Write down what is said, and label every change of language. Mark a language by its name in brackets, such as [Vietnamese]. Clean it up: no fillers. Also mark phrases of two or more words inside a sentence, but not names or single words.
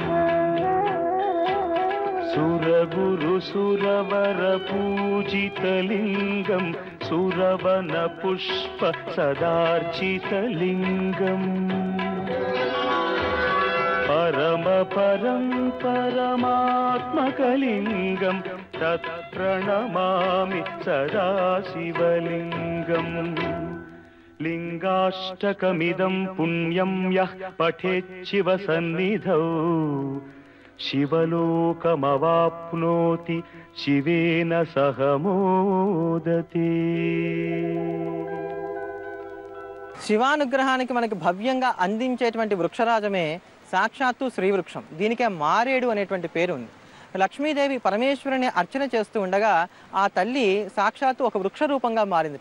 [Sanskrit] सुरगुरुसुरवरपूजितलिङ्गं सुरवनपुष्प सदार्चितलिङ्गम् परमात्मकलिङ्गं तत्प्रणमामि सदा शिवलिङ्गम् लिङ्गाष्टकमिदं पुण्यं यः पठेच्छिवसन्निधौ शिवलोकमवाप्नोति शिवेन सह मोदते। [Telugu] శివానుగ్రహానికి మనకి భవ్యంగా అందించేటువంటి వృక్షరాజమే సాక్షాత్తు శ్రీవృక్షం. దీనికే మారేడు అనేటువంటి పేరు ఉంది. లక్ష్మీదేవి పరమేశ్వరుని అర్చన చేస్తూ ఉండగా ఆ తల్లి సాక్షాత్తు ఒక వృక్ష రూపంగా మారిందిట.